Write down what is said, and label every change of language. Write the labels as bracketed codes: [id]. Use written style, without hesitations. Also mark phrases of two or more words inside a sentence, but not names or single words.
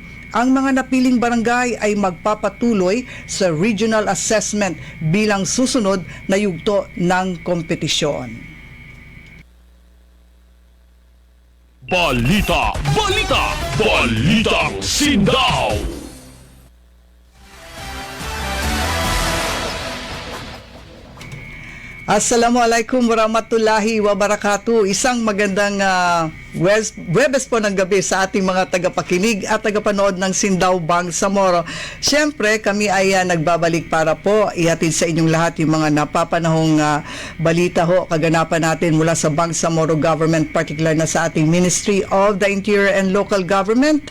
[tl] Ang mga napiling barangay ay magpapatuloy sa [en] regional assessment [tl] bilang susunod na yugto ng kompetisyon. Balita, balita, balitang Sindaw! [ar] السلام عليكم ورحمة الله وبركاته. [tl] Isang magandang Webes po ng gabi sa ating mga tagapakinig at tagapanood ng Sindaw Bangsamoro. Siyempre, kami ay nagbabalik para po ihatid sa inyong lahat yung mga napapanahong balita ho, kaganapan natin mula sa Bangsamoro Government, particular na sa ating Ministry of the Interior and Local Government.